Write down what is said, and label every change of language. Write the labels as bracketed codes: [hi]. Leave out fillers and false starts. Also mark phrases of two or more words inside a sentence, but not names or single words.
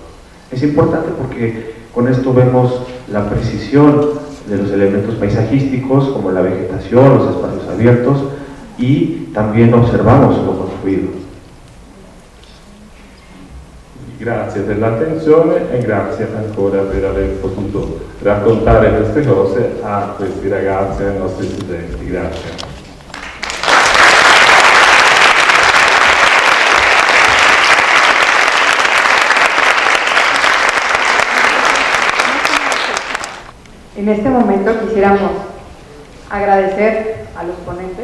[es] Es importante porque con esto vemos la precisión de los elementos paisajísticos como la vegetación, los espacios abiertos y también observamos lo construido. [it] Grazie per l'attenzione e grazie ancora per aver potuto raccontare queste cose a questi ragazzi e ai nostri studenti. Grazie. [es] En este momento quisiéramos agradecer a los ponentes.